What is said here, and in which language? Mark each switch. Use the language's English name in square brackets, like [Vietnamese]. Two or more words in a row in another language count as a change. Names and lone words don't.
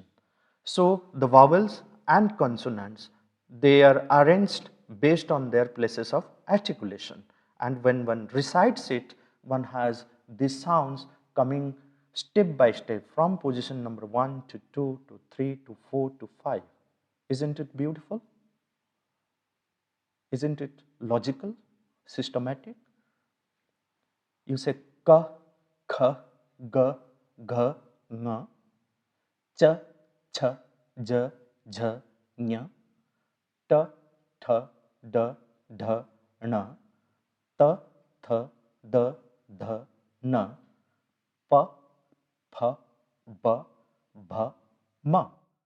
[English] So the vowels and consonants, they are arranged based on their places of articulation, and when one recites it, one has these sounds coming step by step from position number 1 to 2 to 3 to 4 to 5. Isn't it beautiful? Isn't it logical, systematic? You say ka, kha, ga, gha, nga, cha, cha, ja, jha, nya, ta, tha, da, dha, na, ta, tha, da, dha, na, pa, pha, ba, bha, ma.